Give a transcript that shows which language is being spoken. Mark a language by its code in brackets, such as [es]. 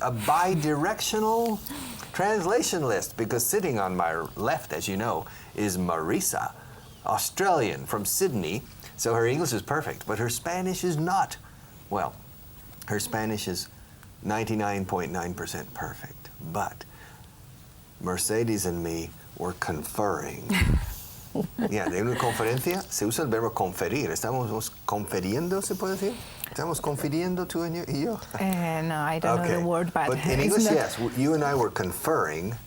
[en] A bi-directional translation list, because sitting on my left, as you know, is Marisa, Australian from Sydney. So her English is perfect, but her Spanish is not. Well, her Spanish is 99.9% perfect, but Mercedes and me were conferring. [es] Yeah, de una conferencia se usa el verbo conferir. Estamos conferiendo, ¿se puede decir? Estamos confiriendo tú y yo. [en] No, I don't know the word, but in English, yes, you and I were conferring.